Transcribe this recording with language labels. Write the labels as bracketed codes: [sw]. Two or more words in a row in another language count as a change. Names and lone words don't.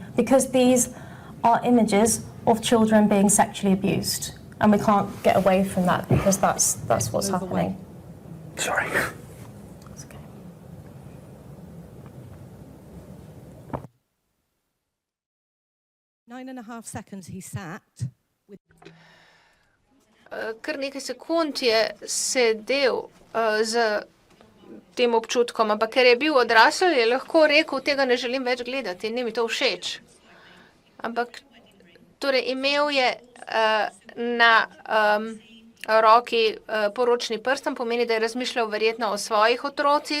[en] Because these are images of children being sexually abused. And we can't get away from that because that's what's Move away. happening. sorry. It's okay. 9.5 seconds he sat with [sl] Kar nekaj sekund je sedel z tem občutkom, ampak ker je bil odrasel, je lahko rekel, tega ne želim več gledati, ni mi to všeč. Ampak torej imel je na roki poročni prstan, pomeni, da je razmišljal verjetno o svojih otrocih.